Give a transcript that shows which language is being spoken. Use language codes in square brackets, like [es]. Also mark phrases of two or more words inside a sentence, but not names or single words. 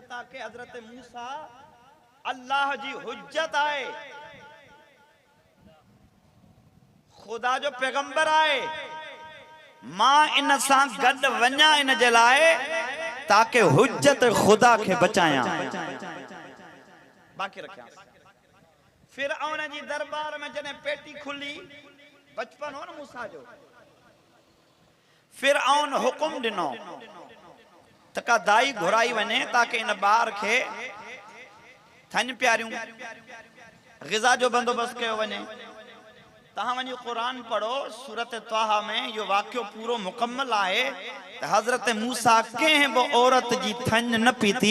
[sd] ताकि हज़रत मूसा अल्लाह जी हुज्जत आहे, खुदा जो पैगंबर आहे। मां इन सां गॾु वञा इन जे लाइ ताकि हुज्जत खुदा खे बचायां, बाक़ी रखियां। फिरऔन जी दरबार में जॾहिं पेटी खुली, बचपन हो न मूसा जो, फिरऔन हुकुम ॾिनो त का दाई घुराई वञे ताकि इन ॿार खे थन प्यारियूं ग़िज़ा जो बंदोबस्त कयो वञे। तव्हां वञी क़ुरान पढ़ो, सूरत ताहा में इहो वाक़ियो पूरो मुकम्मल आहे त हज़रत मूसा कंहिं बि औरत जी थन न पीती।